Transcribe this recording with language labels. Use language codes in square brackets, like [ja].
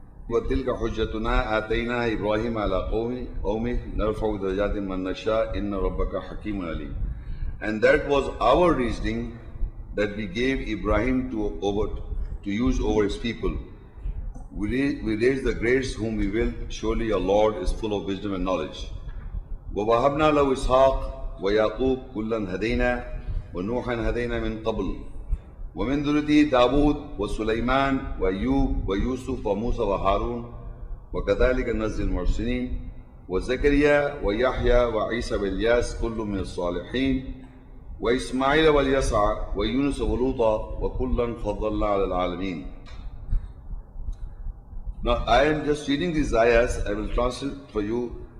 [ar] وَتِلْكَ حُجَّتُنَا آتَيْنَا إِبْرَاهِيمَ عَلَىٰ قَوْمِهِ نَرْفَعُ دَرَجَاتٍ مَنْ نَشَاءُ إِنَّ رَبَّكَ حَكِيمٌ عَلِيمٌ. [en] And that was our reasoning that we gave Ibrahim to use over his people. We raise the grades whom we will. Surely your Lord is full of wisdom and knowledge. [ar] وَوَهَبْنَا لَهُ إِسْحَاقَ وَيَعْقُوبَ كُلًّا هَدَيْنَا وَنُوحًا هَدَيْنَا مِنْ قَبْلُ ومن ذريته داود وسليمان وأيوب ويوسف وموسى وهارون وكذلك نجزي المحسنين وزكريا ويحيى وعيسى والياس كل من الصالحين وإسماعيل واليسع ويونس ولوطا وكلا فضلنا على العالمين. [en] Now I am just reading these ayahs. I will translate for you.